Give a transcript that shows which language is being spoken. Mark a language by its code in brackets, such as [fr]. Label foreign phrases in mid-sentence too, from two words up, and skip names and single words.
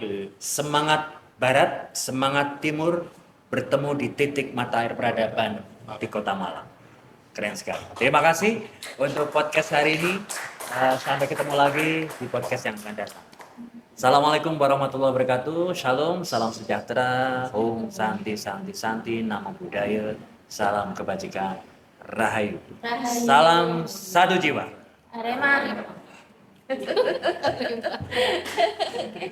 [id] Semangat Barat, semangat Timur bertemu di titik mata air peradaban di Kota Malang. Keren sekali. Terima kasih untuk podcast hari ini. Sampai ketemu lagi di podcast yang akan datang. [ar] السلام عليكم ورحمة الله وبركاته. [id] Shalom, salam sejahtera, [sa] ॐ शान्ति शान्ति शान्ति, [pi] Namo Buddhaya, [id] salam kebajikan, Rahayu. Rahayu. Salam satu jiwa. Arema.